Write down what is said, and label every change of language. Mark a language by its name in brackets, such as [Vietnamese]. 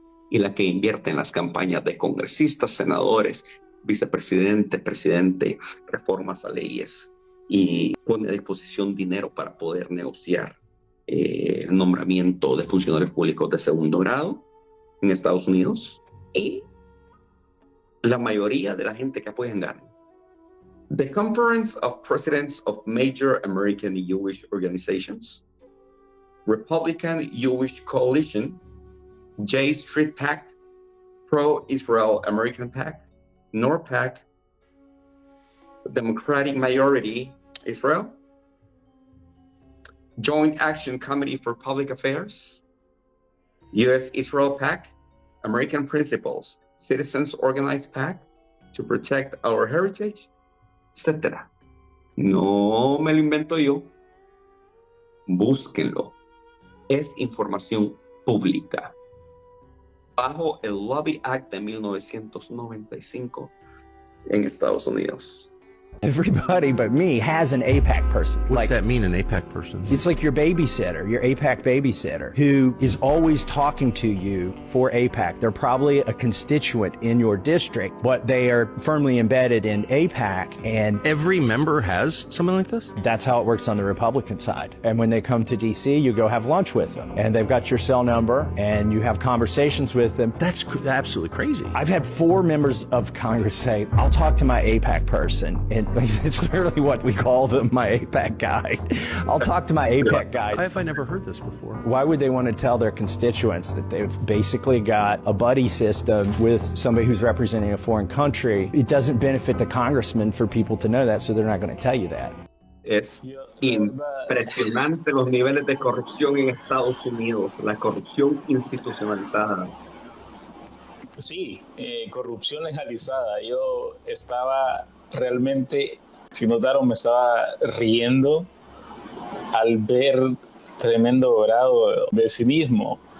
[Spanish] y la que invierte en las campañas de congresistas, senadores, vicepresidente, presidente, reformas a leyes, y pone a disposición dinero para poder negociar el nombramiento de funcionarios públicos de segundo grado en Estados Unidos, y la mayoría de la gente que apoyan gana. [English] The Conference of Presidents of Major American Jewish Organizations, Republican Jewish Coalition, J Street PAC, Pro-Israel American PAC, NORPAC, Democratic Majority Israel, Joint Action Committee for Public Affairs, U.S. Israel PAC, American Principles, Citizens Organized PAC to Protect Our Heritage, etc. [Spanish] No me lo invento yo. Búsquenlo. Es información pública. Bajo el Lobby Act de 1995 en Estados Unidos. [English] Everybody but me has an AIPAC person. What does that mean, an AIPAC person? It's like your babysitter, your AIPAC babysitter, who is always talking to you for AIPAC. They're probably a constituent in your district, but they are firmly embedded in AIPAC, and Every member has something like this? that's how it works on the Republican side. And when they come to DC, you go have lunch with them, and they've got your cell number, and you have conversations with them. That's absolutely crazy. I've had 4 members of Congress say, I'll talk to my AIPAC person. And it's literally what we call them, my AIPAC guy. I'll talk to my AIPAC guy. Why have I never heard this before? Why would they want to tell their constituents that they've basically got a buddy system with somebody who's representing a foreign country? It doesn't benefit the congressman for people to know that, so they're not going to tell you that. [Spanish] Es impresionante los niveles de corrupción en Estados Unidos, la corrupción institucionalizada. Sí, corrupción legalizada. Yo estaba realmente, si notaron, me estaba riendo al ver tremendo grado de cinismo.